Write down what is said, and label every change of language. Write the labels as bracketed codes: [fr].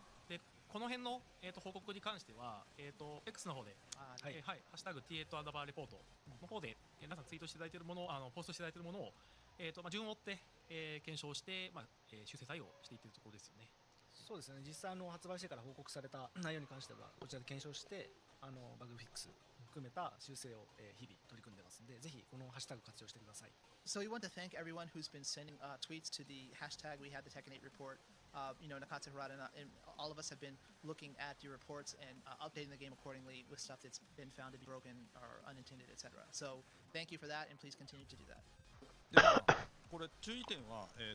[ja] で、この辺の、報告に関しては、X の方で、はいはい、ハッシュタグ T8 アンダーバーレポートの方で、皆さんツイートしていただいているものを、ポストしていただいているものを、順を追って、検証して、修正対応していっているところですよね。そうですね、実際発売してから報告された内容に関してはこちらで検証してバグフィックス含めた修正を、日々取り組んでますので、ぜひこのハッシュタグ活用してください。 [en] So we want to thank everyone who's been sending tweets to the hashtag We Had the Tekken 8 report. Nakatsu Harada and all of us have been looking at your reports and updating the game accordingly with stuff that's been found to be broken or unintended, etc. So thank you for that, and please continue to do that. [ja] でまあこれ注意点はあ